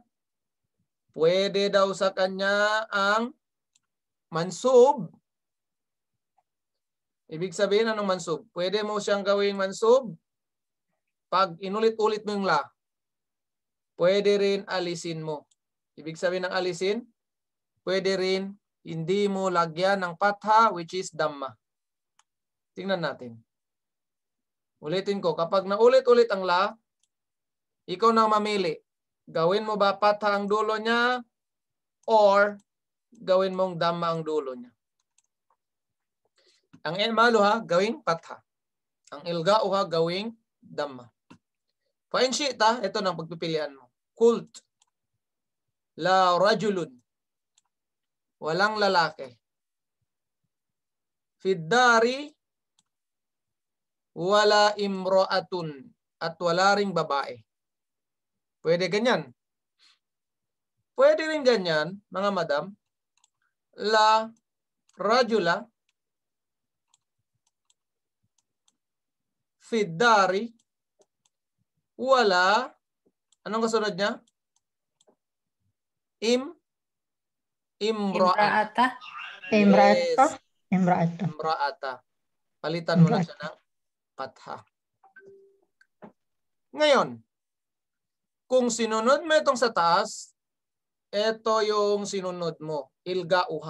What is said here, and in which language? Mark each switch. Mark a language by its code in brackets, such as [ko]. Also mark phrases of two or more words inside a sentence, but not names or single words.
[tl] Pwede daw sa kanya ang mansub. Ibig sabihin, anong mansub? Pwede mo siyang gawing mansub pag inulit-ulit mo yung la. Pwede rin alisin mo. Ibig sabihin ng alisin, pwede rin hindi mo lagyan ng patha, [en] which is [tl] damma. Tingnan natin. Ulitin ko, kapag naulit-ulit ang la, ikaw na mamili. Gawin mo ba patha ang dulo niya or gawin mong damma ang dulo niya? Ang i'maluha, gawing patha. Ang ilga'uha, gawing damma. [ar] فإن شئت, [tl] ito nang pagpipilian mo. Kult. [ar] لا رجلٌ. [tl] Walang lalaki. [ar] في الدار. ولا امرأةٌ. [tl] At wala ring babae. Pwede ganyan. Pwede rin ganyan, mga madam. [ar] لا رجلَ في الدار ولا, [tl] anong kasunod niya? [ar] امرأةَ. امرأةَ. Yes. امرأةَ. امرأةَ. [tl] Palitan mo lang siya ng patha. Ngayon, kung sinunod mo itong sa taas, ito yung sinunod mo, ilga'uha.